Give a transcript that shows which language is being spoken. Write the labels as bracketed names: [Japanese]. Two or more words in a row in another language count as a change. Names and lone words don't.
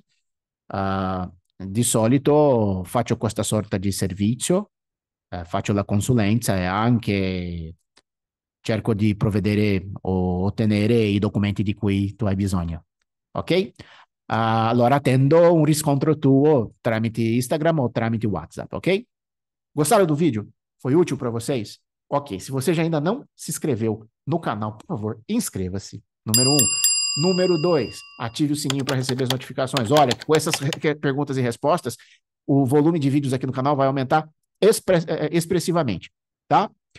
[Italian] Di solito faccio questa sorta di servizio, faccio la consulenza e anche cerco di provvedere o ottenere i documenti di cui tu hai bisogno, ok? Allora attendo un riscontro tuo tramite Instagram ou tramite WhatsApp, ok? [Portuguese] Gostaram do vídeo? Foi útil para vocês? Ok, se você já ainda não se inscreveu no canal, por favor, inscreva-se. Número 1. Número 2, ative o sininho para receber as notificações. Olha, com essas perguntas e respostas, o volume de vídeos aqui no canal vai aumentar expressivamente, tá?